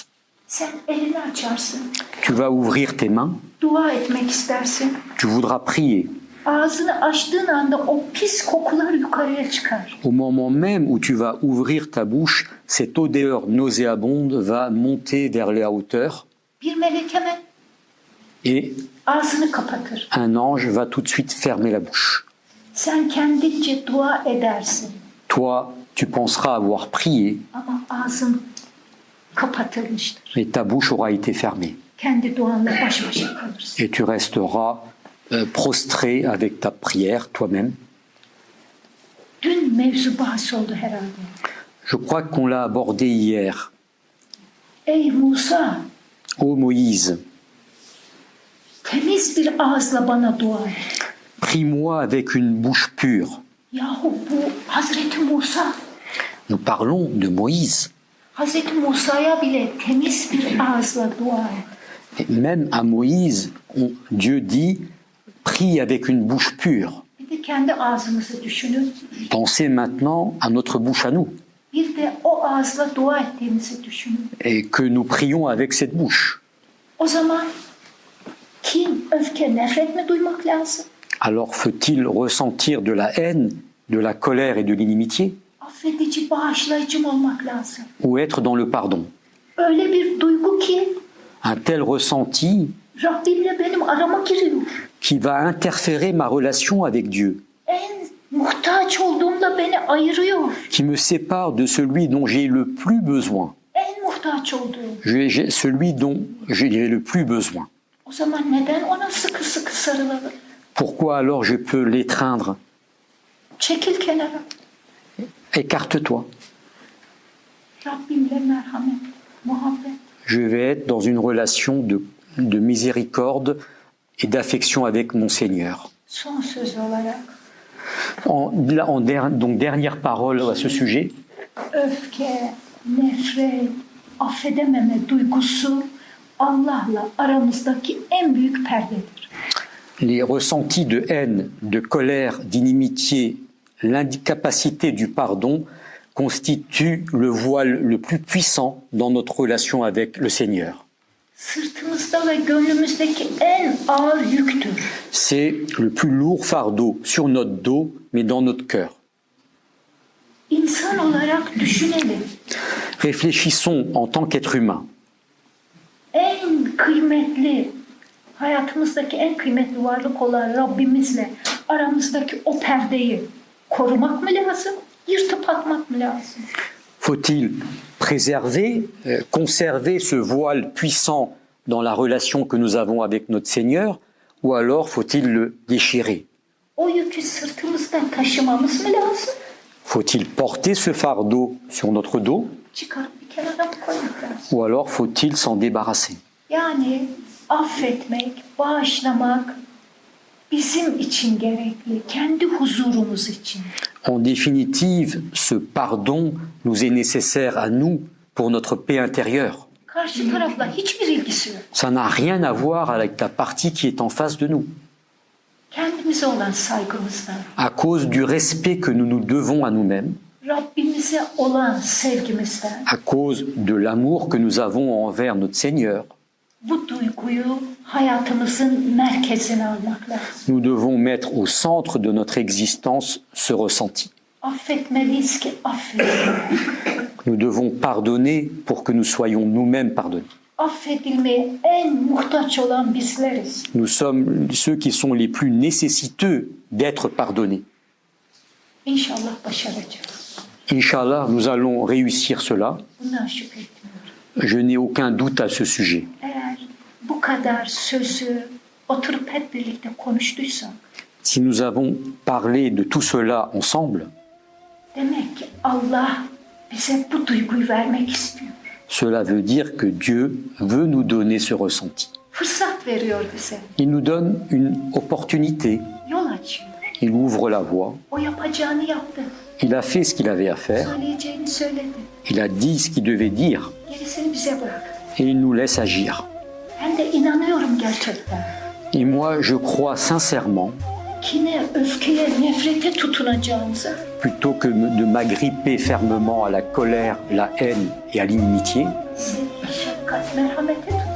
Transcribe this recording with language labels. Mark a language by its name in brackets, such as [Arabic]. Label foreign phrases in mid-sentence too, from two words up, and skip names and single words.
[Turkish] Sen elini açarsın, [French] Tu vas ouvrir tes mains, [Turkish] dua etmek istersin. [French] tu voudras prier. [Turkish] Ağzını açtığın anda o pis kokular yukarıya çıkar. [French] Au moment même où tu vas ouvrir ta bouche, cette odeur nauséabonde va monter vers la hauteur [Turkish] Bir melek hemen [French] et [Turkish] ağzını kapatır. [French] un ange va tout de suite fermer la bouche. [Turkish] Sen kendince dua edersin [French] Toi, tu penseras avoir prié [Turkish] ama ağzın kapatılmıştır. [French] et ta bouche aura été fermée. [Turkish] Kendi duanla baş başa kalırsın. [French] Et tu resteras prostré avec ta prière toi-même. [Turkish] Dün mevzu bahs oldu herhalde. [French] Je crois qu'on l'a abordé hier. [Turkish] Ey Musa, [French] Ô Moïse, [Turkish] temiz bir ağızla bana dua et. [French] prie-moi avec une bouche pure. [Turkish] Yahu bu Hazreti Musa. [French] Nous parlons de Moïse. [Turkish] Hazreti Musa'ya bile temiz bir ağızla dua et. [French] Et même à Moïse, Dieu dit, prie avec une bouche pure. [Turkish] Bir de kendi ağzımızı düşünün. [French] Pensez maintenant à notre bouche à nous [Turkish] Bir de o ağızla dua ettiğimizi düşünün. [French] et que nous prions avec cette bouche. [Turkish] O zaman kin, öfke, nefret mi duymak lazım? [French] Alors faut-il ressentir de la haine, de la colère et de l'inimitié [Turkish] Affedici, bağışlayıcı mı olmak lazım? [French] ou être dans le pardon? [Turkish] Öyle bir duygu ki [French] Un tel ressenti [Turkish] Rabbimle benim arama giriyor. [French] qui va interférer ma relation avec Dieu, [Turkish] En muhtaç olduğumda beni ayırıyor. [French] qui me sépare de celui dont j'ai le plus besoin, [Turkish] En muhtaç olduğum. [French] celui dont j'ai le plus besoin. [Turkish] O zaman neden ona sıkı sıkı sarılalım? [French] Pourquoi alors je peux l'étreindre? [Turkish] Çekil kenara. [French] Écarte-toi. [Turkish] Rabbimle merhamet, muhabbet. [French] Je vais être dans une relation de miséricorde et d'affection avec mon Seigneur. [Turkish] Son söz olarak [French] Donc dernière parole à ce sujet. [Turkish] öfke, nefret, affedememe duygusu Allah'la aramızdaki en büyük perdedir. [French] Les ressentis de haine, de colère, d'inimitié, l'incapacité du pardon constituent le voile le plus puissant dans notre relation avec le Seigneur. [Turkish] Sırtımızda ve gönlümüzdeki en ağır yüktür. [French] C'est le plus lourd fardeau sur notre dos, mais dans notre cœur. [Turkish] İnsan olarak düşünelim. [French] Réfléchissons en tant qu'être humain. [Turkish] En kıymetli, hayatımızdaki en kıymetli varlık olan Rabbimizle aramızdaki o perdeyi korumak mı lazım, yırtıp atmak mı lazım? [French] Faut-il préserver, conserver ce voile puissant dans la relation que nous avons avec notre Seigneur, ou alors faut-il le déchirer? [Turkish] O yükü sırtımızdan taşımamız mı lazım? [French] Faut-il porter ce fardeau sur notre dos, [Turkish] Çıkarıp bir kenara mı koymak lazım? [French] ou alors faut-il s'en débarrasser? [Turkish] Yani affetmek, bağışlamak bizim için gerekli, kendi huzurumuz için. [French] En définitive, ce pardon nous est nécessaire à nous pour notre paix intérieure. [Turkish] Karşı tarafla hiçbir ilgisi yok. [French] Ça n'a rien à voir avec la partie qui est en face de nous, [Turkish] Kendimize olan saygımızdan, [French] à cause du respect que nous nous devons à nous-mêmes, [Turkish] Rabbimize olan sevgimizden [French] à cause de l'amour que nous avons envers notre Seigneur. [Turkish] bu duyguyu hayatımızın merkezine almak lazım. [French] Nous devons mettre au centre de notre existence ce ressenti. [Turkish] Affetmeliyiz ki affedelim. [French] Nous devons pardonner pour que nous soyons nous-mêmes pardonnés. [Turkish] Affedilmeye en muhtaç olan bizleriz. [French] Nous sommes ceux qui sont les plus nécessiteux d'être pardonnés. [Turkish] İnşallah başaracağız. [French] Inch'Allah, nous allons réussir cela. [Turkish] Bundan şüphe etmiyorum. [French] Je n'ai aucun doute à ce sujet. [Turkish] Eğer bu kadar sözü oturup hep birlikte konuştuysak, [French] Si nous avons parlé de tout cela ensemble, [Turkish] demek ki Allah bize bu duyguyu vermek istiyor. [French] cela veut dire que Dieu veut nous donner ce ressenti. [Turkish] Fırsat veriyor bize. [French] Il nous donne une opportunité, [Turkish] Yol açıyor. [French] il ouvre la voie, [Turkish] O yapacağını yaptı. [French] il a fait ce qu'il avait à faire, [Turkish] Söyleyeceğini söyledi. [French] il a dit ce qu'il devait dire [Turkish] Gerisini bize bırak. [French] et il nous laisse agir. [Turkish] Ben de inanıyorum gerçekten. [French] Et moi, je crois sincèrement, [Turkish] Kine, öfkeye, nefrete tutunacağımıza [French] plutôt que de m'agripper fermement à la colère, la haine et à l'inimitié, [Turkish] sevgi, şefkat, merhamete tutunuyoruz.